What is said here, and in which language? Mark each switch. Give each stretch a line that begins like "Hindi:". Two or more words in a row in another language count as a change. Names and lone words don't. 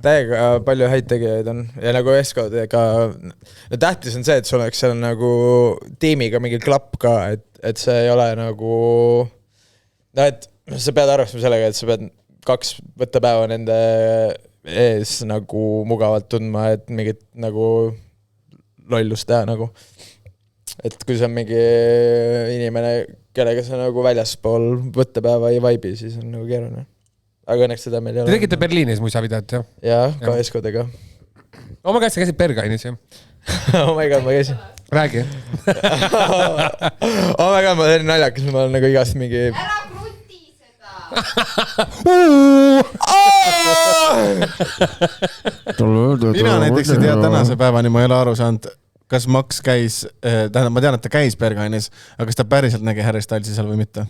Estonian: Täiega palju häid tegijaid on ja nagu Eskodega, no tähtis on see, et sul oleks seal nagu tiimiga mingi klapp ka, et see ei ole nagu, no et sa pead arvestama sellega, et sa pead 2 võttepäeva nende ees nagu mugavalt tundma, et mingit nagu lollust teha nagu. Et kui see on mingi inimene, kellega sa nagu väljaspool võttepäeva ei vaibi, siis on nagu keeruline. Aga õnneks seda meil ei ole. Te tegite Berliinis muisavideot, jah? Jaa, ka Eskodega.
English: Oh my God,
Estonian: sa käisid Bergainis, jah?
English: Oh my God,
Estonian: ma käisin. Räägi.
English: Oh my God,
Estonian: ma teen naljakas, ma olen nagu igast mingi... Ära kruti seda! Mina näiteks ei tea tänase päevani, ma ei ole aru saanud, kas Max käis, tähendab, ma tean, et ta käis Bergainis, aga kas ta päriselt nägi Harry Stylesi seal või mitte?